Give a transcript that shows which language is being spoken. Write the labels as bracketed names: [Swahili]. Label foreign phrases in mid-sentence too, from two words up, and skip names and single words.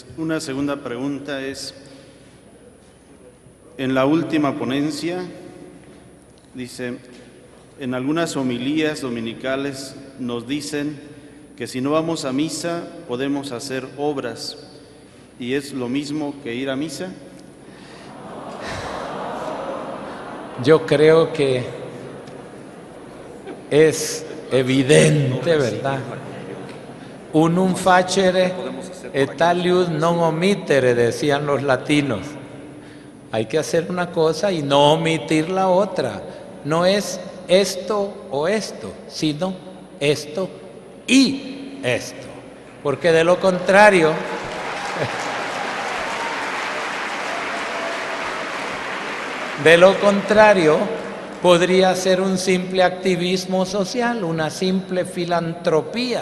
[Spanish] Una segunda pregunta es: en la última ponencia, dice, en algunas homilías dominicales nos dicen que si no vamos a misa podemos hacer obras, ¿y es lo mismo que ir a misa? Yo creo que es evidente, ¿verdad? [Latin] Unum facere et aliud non omittere, [Spanish] decían los latinos. Hay que hacer una cosa y no omitir la otra. No es esto o esto, sino esto y esto, porque de lo contrario podría ser un simple activismo social, una simple filantropía.